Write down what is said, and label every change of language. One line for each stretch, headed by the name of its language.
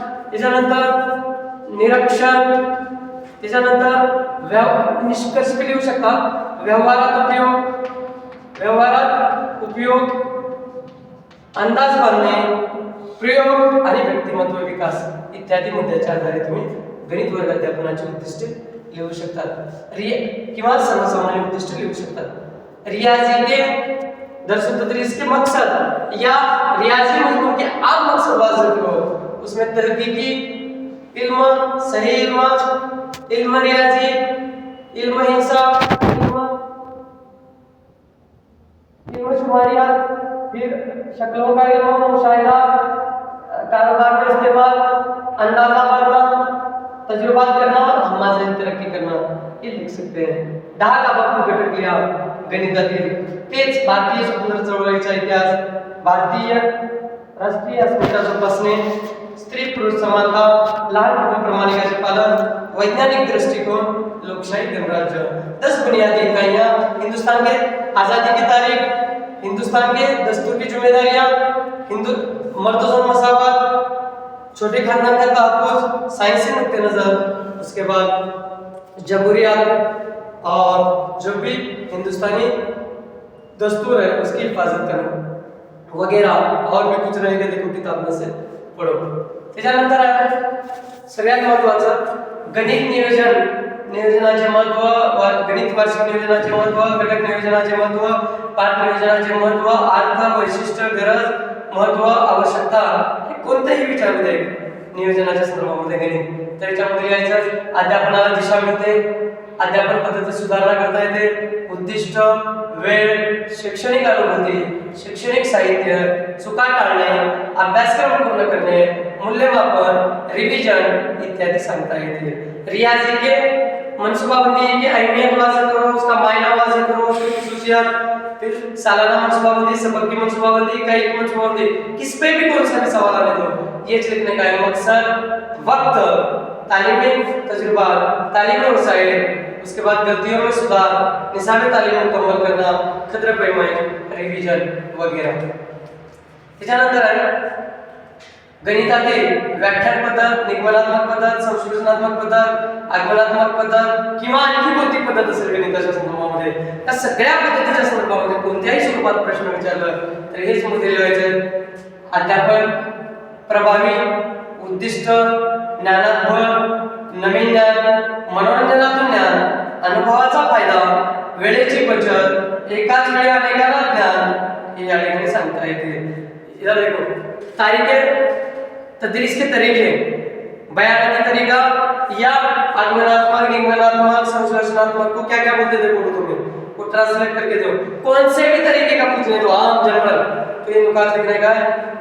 Marathi: त्याच्यानंतर निरीक्षण, त्याच्यानंतर निष्कर्ष लिहू शकता, व्यवहारात उपयोग, अंदाज बांधणे, प्रयोग आणि व्यक्तिमत्व विकास इत्यादी मुद्द्याच्या आधारे तुम्ही गणित वर्गाध्यापनाची उद्दिष्टे लिहू शकतात किंवा सर्वसामान्य उद्दिष्टे लिहू शकतात.
Hindi: रियाजी के दरअसल तदरीस के मकसद या रियाजी मजमून के आप मकसद वाज़ेह करो. उसमें तहकीकी इल्म, सही इल्म रियाजी, इल्म हिसाब, इल्म शुमारियात, फिर शक्लों का इल्म, मुशाहिदा, कारोबार में इस्तेमाल, अंदाजा बांधना, तजुर्बात करना और हमारे तरक्की करना ये लिख सकते हैं.
Marathi: 10 का आपण घटक लिहा गणितातील. तेच भारतीय स्वतंत्र चळवळीचा इतिहास, भारतीय राष्ट्रीय अस्मिता जोपासणे, स्त्री पुरुष समानता, लहान कुटुंब प्रमाणिकाचे पालन, वैज्ञानिक दृष्टिकोन, लोकशाही गणराज्य.
Hindi: 10 बुनियादी इकाइयां, हिंदुस्तान के आजादी की तारीख, हिंदुस्तान के दस्तूर की जिम्मेदारियां, हिंदू मर्दों मसावत, छोटे खानदान का तहफ़्फ़ुज़, साइंसी नुक्ते नज़र, उसके बाद जमहूरियत और जो भी हिंदुस्तानी दस्तूर है उसकी हिफाजत करना वगैरह और भी कुछ रहेगा. देखो किताब में से पढ़ो.
Marathi: त्याच्यानंतर आहे सगळ्यात महत्त्वाचं गणित नियोजनाचे महत्त्व, गणित वार्षिक नियोजनाचे महत्त्व, घटक नियोजनाचे महत्त्व, पाठ नियोजनाचे महत्त्व, अर्थ, वैशिष्ट्य, गरज, महत्त्व, आवश्यकता हे कोणत्याही विचारमध्ये नियोजनाच्या संदर्भामध्ये गणित. तर याच्यामध्ये लिहायचं अध्यापनाला दिशा मिळते, अध्यापन पद्धती सुधारणा करता येते, उद्दिष्ट, वेळ, शैक्षणिक अनुभूती, शैक्षणिक साहित्य, चुका टाळणे, अभ्यासक्रम पूर्ण करणे, मूल्यमापन, रिवीजन इत्यादि सांगता येते.
Hindi: रियाजी के मनसूबाबंदी की अहमियत वाज़ेह करो, उसका मायना वाज़ेह करो, उसकी खुसूसियत, फिर सालाना मनसूबाबंदी, सबक की मनसूबाबंदी, इकाई की मनसूबाबंदी, किस पे भी कौन सा भी सवाल आने दो, ये लिखने का है. मकसद, वक्त, तालीमी तजुर्बा, तालीमी वसाइल, उसके बाद गलतियों में सुधार, निसाब तालीम मुकम्मल करना, खतरे पैमाइश, रिवीजन वगैरह.
Marathi: त्याच्यानंतर आहे गणितातील व्याख्यान पद्धत, निगमनात्मक पद्धत, संशोधनात्मक पद्धत, आगमनात्मक पद्धत किंवा आणखी कोणती पद्धत असेल गणिताच्या संदर्भामध्ये, त्या सगळ्या पद्धतीच्या संदर्भामध्ये कोणत्याही स्वरूपात प्रश्न विचारलं तर हेच मुद्दे लिहायचे. अध्यापन प्रभावी, उद्दिष्ट, ज्ञानात्मक, नवीन ज्ञान, मनोरंजनातून ज्ञान, अनुभवाचा फायदा, वेळेची बचत, एकाच वेळी अनेकांना ज्ञान हे या ठिकाणी सांगता येते.
Hindi: इधर देखो तारीखें, तदरीस के तरीके, बयानी तरीका या आगमनात्मक, निगमनात्मक, संश्लेषणात्मक को क्या क्या बोलते थे बोलो तुम्हें, वो ट्रांसलेट करके दो. कौन से भी तरीके का पूछने दो आम जनरल तो ये नुकात लिखने का है.